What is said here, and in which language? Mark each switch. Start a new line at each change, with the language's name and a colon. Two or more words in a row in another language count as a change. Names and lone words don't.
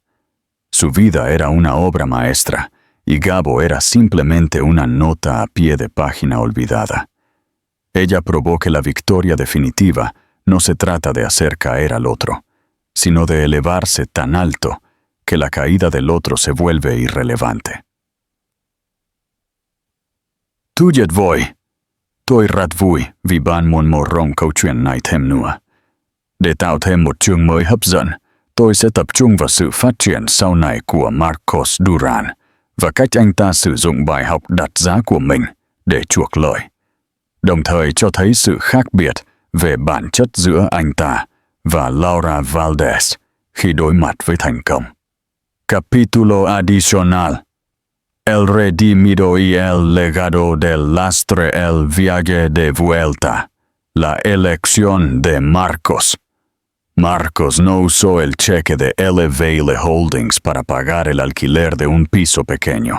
Spanish: Su vida era una obra maestra, y Gabo era simplemente una nota a pie de página olvidada. Ella probó que la victoria definitiva no se trata de hacer caer al otro, sino de elevarse tan alto que la caída del otro se vuelve irrelevante.
Vietnamese: Tuyet voi, tôi rat vui vì bạn muốn mở rộng câu chuyện này thêm nữa. Để tạo thêm một chương mới hấp dẫn, tôi sẽ tập trung vào sự phát triển sau này của Marcos Duran và cách anh ta sử dụng bài học đặt giá của mình để chuộc lợi, đồng thời cho thấy sự khác biệt về bản chất giữa anh ta và Laura Valdés khi đối mặt với thành công.
Spanish: Capítulo adicional. El redimido y el legado del lastre, el viaje de vuelta, la elección de Marcos. Marcos no usó el cheque de L. Vail Holdings para pagar el alquiler de un piso pequeño.